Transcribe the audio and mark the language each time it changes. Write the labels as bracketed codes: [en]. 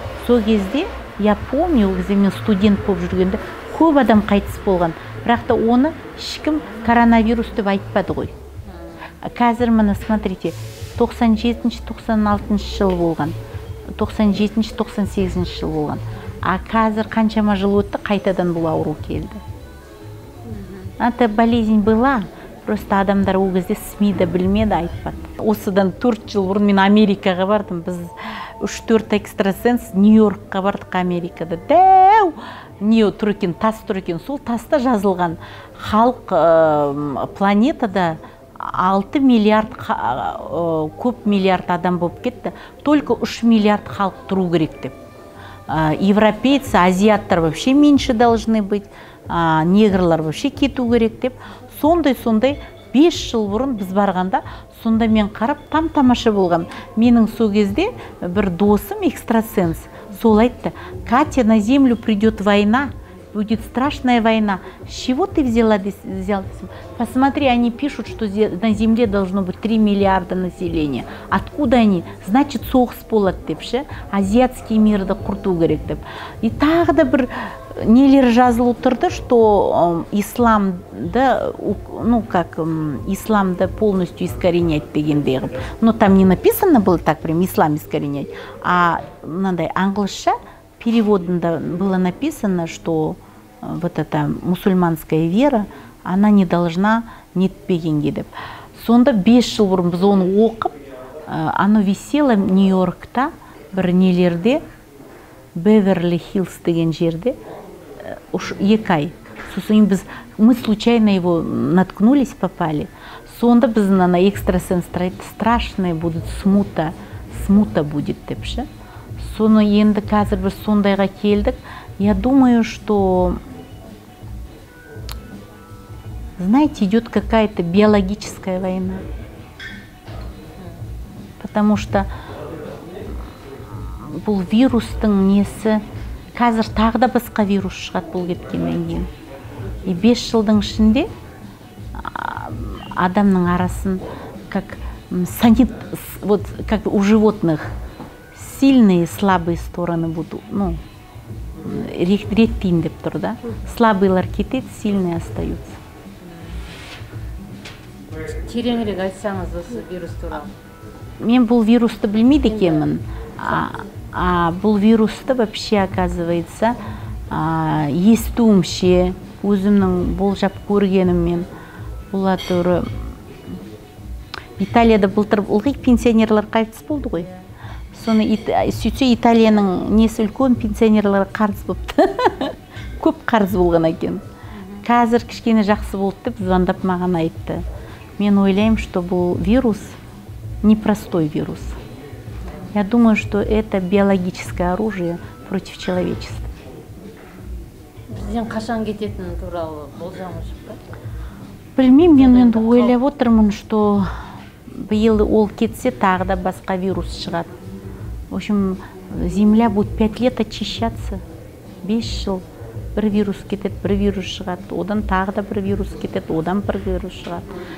[kk] Сол кезде, [ru] я помню, [kk] ол кезде мен студент болып жүргенде, көп адам қайтыс болған, бірақ та оны ешкім коронавирус деп айтпады ғой. Қазір міне, [ru] смотрите, [kk] 97-96 жыл болған, 97-98 жыл болған. А қазір қаншама жыл өтті, қайтадан бұл ауру келді. [ru] Это болезнь была, просто [kk] адамдар ол кезде СМИ-да білмеді, айтпады. Осыдан 4 жыл бұрын мен Америкаға бардым. Біз 3-4 экстрасенс Нью-Йоркқа бардық Америкада. Дәу! Тас тұр екен. Сол таста жазылған халық планетада 6 миллиард, көп миллиард адам болып кетті. Только 3 миллиард халық тұру керек деп. [ru] Европейцы, азиаттар вообще меньше должны быть. [kk] Негрлар вообще кету керек деп. Сондай 5 жыл бұрын біз барғанда, сонда мен қарап там-тамаша болғам. Менің сол кезде бір досым экстрасенс. Сол айтты: [ru] Катя, на землю придет война, будет страшная война. С чего ты взял? Посмотри, они пишут, что на земле должно быть 3 миллиарда населения. Откуда они? Значит, [kk] соғыс болады деп ше, азиатский мирді құрту керек деп. И тағы да бір нелер жазылып тұрды, что исламды, исламды [ru] полностью искоренять [kk] дегендей. [ru] Но там не написано было так прям ислам искоренять, а надо английша переводында было написано, что вот эта мусульманская вера, она не должна [kk] нетпегенге деп. Сонда 5 жыл бұрын біз оны оқып, аны [ru] висело [kk] Нью-Йоркта бір нелерде, Беверли Хиллз деген жерде, 2 ай. сосын [ru] мы случайно его наткнулись, попали. [kk] Сонда біздің ана экстрасенстер айтты, [ru] страшная будет смута будет [kk] депші. Соны енді қазір біз сондайға келдік. [ru] Я думаю, что, знаете, идет какая-то биологическая война. Потому что [kk] бұл вирустың несі, қазір тағы да басқа вирус шығады бұл кеткеннен кейін. [ru] И [kk] 5 жылдың ішінде адамның арасын, [ru] как у животных, сильные, слабые стороны будут, ну, [kk] реттейін деп тұр, [ru] да? [kk] Слабыйлар кетеді, [ru] сильные остаются. [kk] Тереңірек айтсаңыз осы вирус туралы. Мен бұл вирусты білмейді екенмін. Бұл вирусты [ru] вообще, оказывается, [kk] естуімше, өзімнің болжап көргеніммен, бұл туры Италияда былтыр ылғи пенсионерлар қайтыс болды ғой. Соны сөйтсе Италияның несі үлкен пенсионерлар қарыз болыпты. Көп қарыз болған екен. Қазір кішкене жақсы болды деп звондап маған айтты. Мен ойлаймын, что бұл вирус непростой вирус. [ru] Я думаю, что это биологическое оружие против человечества. [kk] Бізден қашан кететіні туралы болжамы шықты? Білмеймін, мен енді ойлап отырмын, что биыл ол кетсе, тағы да басқа вирус шығады. [ru] В общем, Земля будет 5 лет очищаться. [kk] 5 жыл бір вирус кетеді, бір вирус шығады. Одан тағы да бір вирус кетеді, одан бір вирус шығады.